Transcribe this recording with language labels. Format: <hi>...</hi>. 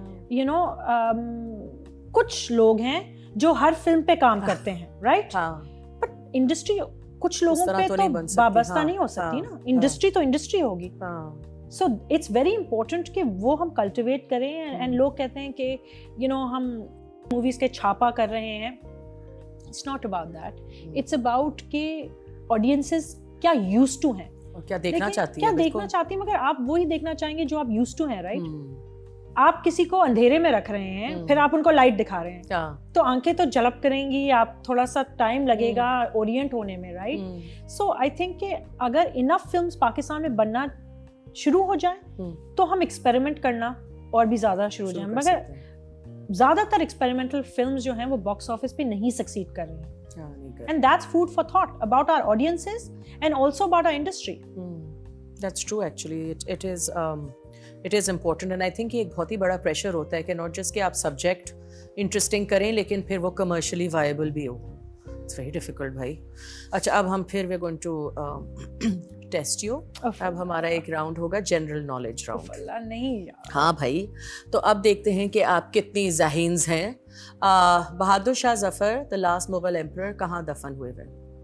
<ur>You know, کچھ لوگ ہیں جو ہر فلم پہ کام کرتے ہیں, رائٹ, بٹ انڈسٹری کچھ لوگوں پہ تو وابستہ نہیں ہو سکتی نا. انڈسٹری تو انڈسٹری ہوگی.</ur> <en>So it's very important</en> <ur>کہ وہ ہم cultivate کریں. And لوگ کہتے ہیں کہ you know ہم movies کے چھاپا کر رہے ہیں.</ur> <en>It's not about that.</en> <ur>It's about کہ audiences کیا used to ہیں, کیا دیکھنا چاہتی ہیں, کیا دیکھنا چاہتی ہیں, مگر آپ وہی دیکھنا چاہیں گے جو آپ used to ہیں, right? آپ کسی کو اندھیرے میں رکھ رہے ہیں, پھر آپ ان کو لائٹ دکھا رہے ہیں, تو آنکھیں تو جلب کریں گی, آپ تھوڑا سا ٹائم لگے گا اورینٹ ہونے میں, رائٹ. سو آئی تھنک کہ اگر انف فلمس پاکستان میں بننا شروع ہو جائیں تو ہم ایکسپیریمنٹ کرنا اور بھی زیادہ شروع ہو جائیں. مگر زیادہ تر ایکسپیریمنٹل فلمز جو ہیں وہ باکس آفس پہ نہیں سکسیڈ کر رہی ہیں.</ur> <en>And that's food for thought about our audiences and also about our industry. That's true actually. It is important and I think</en> <ur>یہ ایک بہت ہی بڑا پریشر ہوتا ہے کہ not just کہ آپ سبجیکٹ انٹرسٹنگ کریں لیکن پھر وہ کمرشلی وائبل بھی ہو.</ur> <en>It's very difficult بھائی.</en> <ur>اچھا اب ہم پھر</ur> <en>we're going to test you.</en> <ur>اب ہمارا ایک راؤنڈ ہوگا جنرل نالج راؤنڈ. نہیں ہاں بھائی, تو اب دیکھتے ہیں کہ آپ کتنی ذہینز ہیں. Bahadur Shah Zafar the last Mughal emperor کہاں دفن ہوئے ہوئے؟</ur>